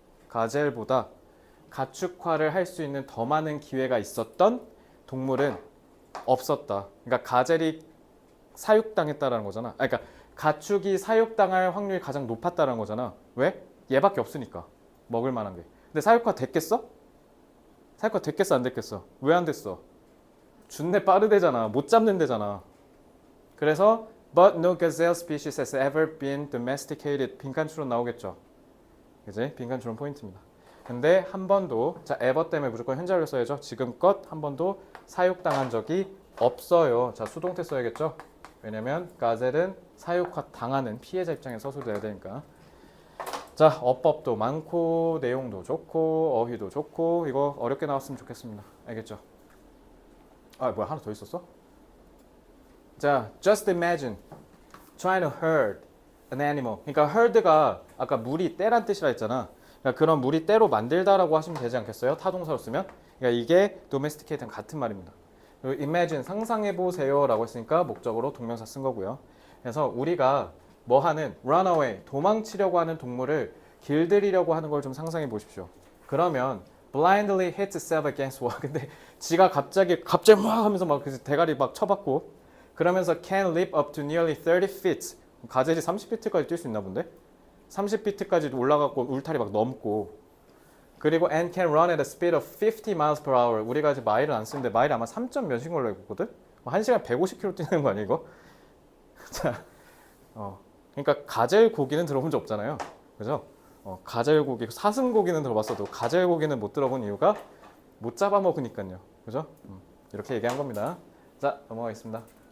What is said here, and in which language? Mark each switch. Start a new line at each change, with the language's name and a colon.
Korean: 가젤보다 가축화를 할 수 있는 더 많은 기회가 있었던 동물은 없었다. 그러니까 가젤이 사육당했다라는 거잖아. 그러니까 가축이 사육당할 확률이 가장 높았다는 거잖아. 왜? 얘밖에 없으니까. 먹을 만한 게. 근데 사육화 됐겠어? 사육화 됐겠어 안 됐겠어? 왜 안 됐어? 준내 빠르대잖아. 못 잡는 데잖아.
English: 그래서 but no gazelle species has ever been domesticated.
Korean: 빈칸추론 나오겠죠. 그지? 빈칸추론 포인트입니다. 근데 한 번도 자 ever 때문에 무조건 현재 완료 써야죠. 지금껏 한 번도 사육당한 적이 없어요. 자 수동태 써야겠죠. 왜냐면 가젤은 사육화 당하는 피해자 입장에서 서술돼야 되니까. 자 어법도 많고 내용도 좋고 어휘도 좋고 이거 어렵게 나왔으면 좋겠습니다. 알겠죠? 아 뭐야 하나 더 있었어? 자
English: just imagine trying to herd an animal.
Korean: 그러니까 herd가 아까 무리 떼란 뜻이라 했잖아. 그러니까 그런 무리 떼로 만들다라고 하시면 되지 않겠어요? 타동사로 쓰면. 그러니까 이게 domesticate랑 같은 말입니다. 그리고 imagine 상상해보세요 라고 했으니까 목적으로 동명사 쓴 거고요. 그래서 우리가 뭐 하는 runaway 도망치려고 하는 동물을 길들이려고 하는 걸 좀 상상해 보십시오.
English: 그러면 blindly hits itself against wall.
Korean: 근데 지가 갑자기 막 하면서 막 대가리 막 쳐박고 그러면서
English: can leap up to nearly 30 feet.
Korean: 가젤이 30피트까지 뛸 수 있나 본데? 30피트까지 올라가고 울타리 막 넘고 그리고
English: and can run at a speed of 50 miles per hour.
Korean: 우리가 이제 마일을 안 쓰는데 마일이 아마 3점 몇인 걸로 알고 있거든? 1시간 150km 뛰는 거 아니야 이거? 자, 그러니까 가젤 고기는 들어본 적 없잖아요. 그죠? 가젤 고기, 사슴 고기는 들어봤어도 가젤 고기는 못 들어본 이유가 못 잡아먹으니까요. 그죠? 이렇게 얘기한 겁니다. 자, 넘어가겠습니다.